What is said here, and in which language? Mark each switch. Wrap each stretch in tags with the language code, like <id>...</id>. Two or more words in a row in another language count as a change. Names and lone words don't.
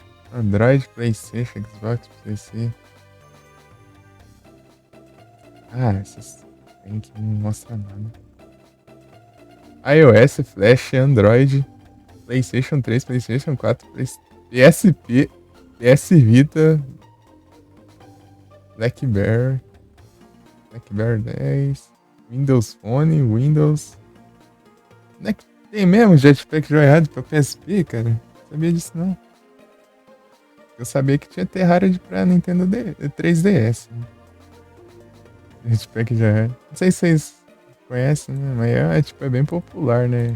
<pt>Android, PlayStation, Xbox, PC. Ah, essas tem que não mostra nada. iOS, Flash, Android, PlayStation 3, PlayStation 4, PSP, PS Vita, BlackBerry, BlackBerry 10, Windows Phone, Windows. Não é que tem mesmo Jetpack Joyride pra PSP, cara? Não sabia disso não. Eu sabia que tinha Terraria pra Nintendo 3DS. Né? Jetpack Joyride. Não sei se vocês conhecem, né? Mas tipo, é bem popular, né?</pt>